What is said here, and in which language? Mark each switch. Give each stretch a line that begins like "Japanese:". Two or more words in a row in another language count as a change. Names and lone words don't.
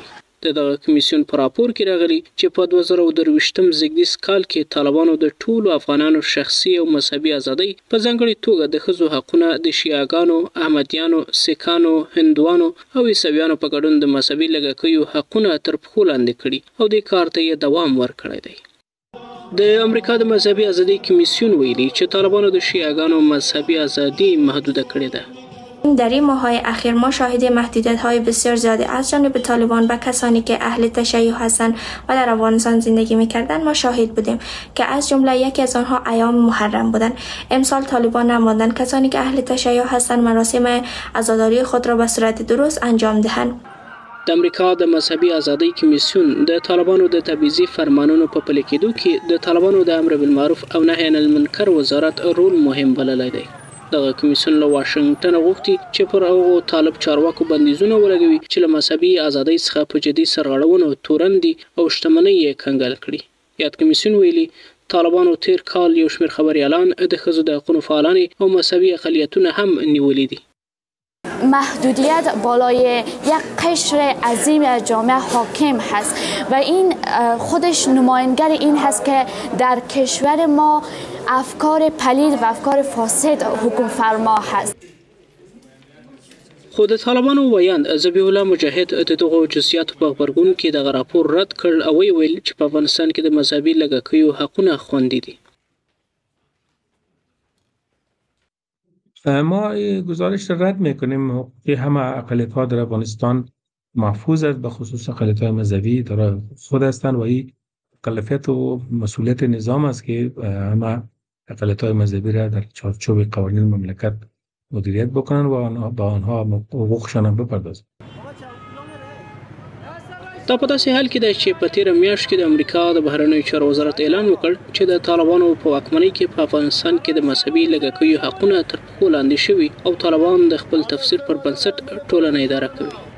Pashto: د دغه کمیسیون په راپور کې راغلي چې په 2023 زیږدیز کال کې طالبانو د ټولو افغانانو شخصي او مذهبي ازادۍ په ځانګړې توګه د ښځو حقونه د شیعاګانو، احمدیانو، سیکانو، هندوانو او عیسویانو په ګډون د مذهبي لږکیو حقونه تر پښو لاندې کړي او دې کار ته یې دوام ورکړی دی. د امریکا د مذهبي ازادۍ کمیسیون ویلي چې طالبانو د شیعاګانو مذهبي ازادي محدوده کړې ده.
Persian: در این ماه‌های اخیر ما شاهد محدودیت‌های بسیار زیادی از جانب طالبان به کسانی که اهل تشیع هستند و در افغانستان زندگی می‌کردند ما شاهد بودیم که از جمله یکی از آنها ایام محرم بودند. امسال طالبان نمودند کسانی که اهل تشیع هستند مراسم عزاداری خود را به صورت درست انجام دهند.
Pashto: د امریکا د مذهبي ازادۍ کمیسیون د طالبانو د تبعیضي فرمانونو په پلي کېدو کې د طالبانو د امر بالمعروف او نهي عن المنکر وزارت رول مهم بللی دی. دغه کمیسیون له واشنګټن غوښتي چې پر هغو طالب چارواکو بندیزونه ولګوي چې له مذهبي ازادۍ څخه په جدي سرغړونو تورن دي او شتمنۍ یې کنګل کړي. یاد کمیسیون ویلي طالبانو تیر کال یو شمېر خبریالان د ښځو د حقونو فعالان او مذهبي اقلیتونه هم نیولي دي.
Persian: محدودیت بالای یک قشر عظیم از جامعه حاکم هست و این خودش نماینگر این هست که در کشور ما افکار پلید و افکار فاسد حکم فرما هست.
Pashto: خو د طالبانو ویاند ذبیح الله مجاهد د دغو جزئیاتو په غبرګون کې دغه راپور رد کړ او ویل چې په افغانستان کې د مذهبي لږکیو حقونه خوندي دي.
Persian: ما گزارش را رد میکنیم. حقوق همه اقلیت‌ها در افغانستان محفوظ است، به خصوص اقلیت‌های مذهبی دارای خود هستند و این کلفیت و مسئولیت نظام است که همه اقلیت‌های مذهبی را در چارچوب قوانین مملکت مدیریت بکنن و با آنها حقوقشان بپردازند.
Pashto: دا په داسې حال کې ده چې په تیره میاشت کې د امریکا د بهرنیو چارو وزارت اعلان وکړ چې د طالبانو په واکمنۍ کې په افغانستان کې د مذهبي لږکیو حقونه تر پښو لاندې شوي او طالبان د خپل تفسیر پر بنسټ ټولنه اداره کوي.